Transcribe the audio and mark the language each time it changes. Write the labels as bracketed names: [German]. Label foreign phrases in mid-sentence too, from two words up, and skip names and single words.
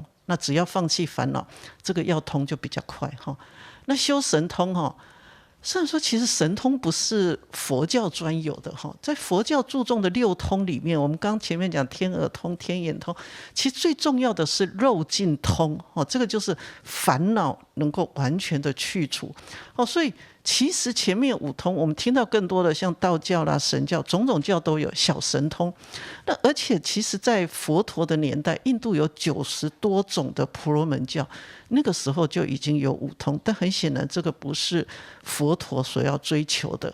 [Chinese] 那只要放棄煩惱，這個要通就比較快。那修神通虽然說其實神通不是佛教專有的，在佛教注重的六通裡面，我們剛前面講天耳通、天眼通，其實最重要的是肉盡通，這個就是煩惱能夠完全的去除。所以其實前面5通我們聽到更多的像道教啦、神教，種種教都有小神通。那而且其實在佛陀的年代，印度有90多種的婆羅門教，那個時候就已經有5通，但很顯然这個不是佛陀所要追求的。